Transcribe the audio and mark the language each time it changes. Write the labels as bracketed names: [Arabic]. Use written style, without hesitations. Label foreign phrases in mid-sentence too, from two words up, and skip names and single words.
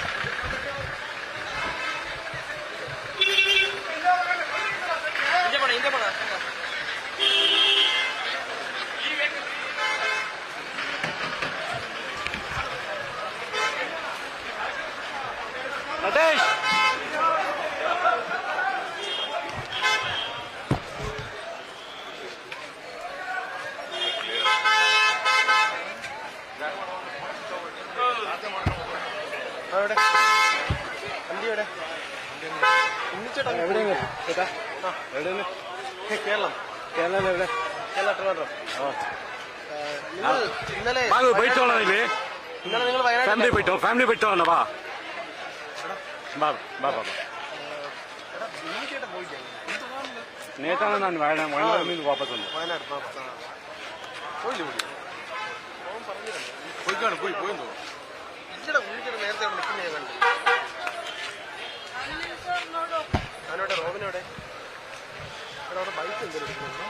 [Kannada] ಹಿಂದೆ ಬಾಣ ಹಿಂದೆ ಬಾಣ ನಟೇಶ್ [Malayalam] എവിടെ വണ്ടി എവിടെ ഉണ്ണിച്ചേട്ടാ എവിടെയാണ് ചേട്ടാ എവിടെയാണ് കേരളം കേരളം എവിടെ കേരള ട്രിവാൻഡ്രം നിങ്ങൾ ഇന്നലെ പോയിട്ടോളാം ഇല്ലേ ഇന്നലെ നിങ്ങൾ വയനാട് [Kannada] ಫ್ಯಾಮಿಲಿ ಬಿಟ್ಟು ಬಾ ಬಾ ಬಾ ಬಾ [Malayalam] ഉണ്ണിച്ചേട്ടൻ പോയില്ലേ നേത്താണ് ഞാൻ വയനാട് നിന്ന് വാപ്പസ് വന്നു വയനാട് പോയില്ലേ പോയി പോയിക്കാണ് പോയെന്തോ ഇല്ലടാ ഉണ്ണിച്ചേട്ടൻ നേരത്തെ അവിടെ നിൽക്കുന്ന ഞാൻ കണ്ടു ഞാനോടെ റോബിനോടെ അവിടെ ബൈക്ക് എന്തെങ്കിലും